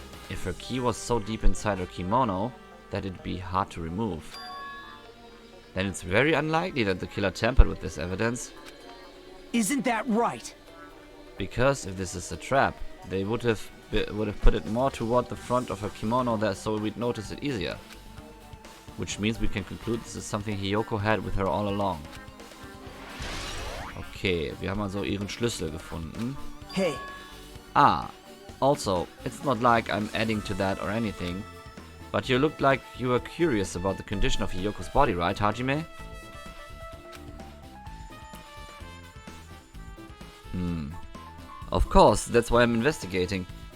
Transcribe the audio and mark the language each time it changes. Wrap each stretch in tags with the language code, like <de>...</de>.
<en>If her key was so deep inside her kimono that it'd be hard to remove, then it's very unlikely that the killer tampered with this evidence. isn't that right? Because if this is a trap, they would have put it more toward the front of her kimono there, so we'd notice it easier. Which means we can conclude this is something Hiyoko had with her all along.</en> <de>Okay, wir haben also ihren Schlüssel gefunden.</de> <en>Hey, Ah, also, it's not like I'm adding to that or anything, but you looked like you were curious about the condition of Hiyoko's body, right, Hajime? Of course, that's why I'm investigating.</en>